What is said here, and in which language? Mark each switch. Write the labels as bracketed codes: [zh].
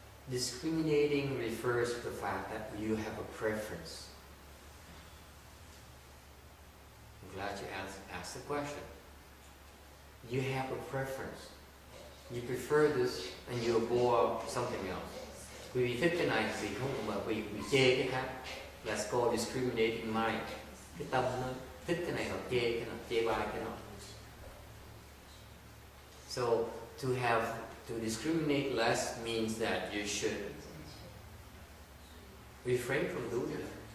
[en] Discriminating refers to the fact that you have a preference. I'm glad you asked the question. You have a preference. You prefer this and you abhor something else. [vi] Quý vị thích cái này vì không, mà vì chê cái khác. [en] That's called discriminating mind. [vi] Cái tâm nó thích cái này hoặc chê cái nào, chê bai cái nào. [en] So to discriminate less means that you should refrain from doing it.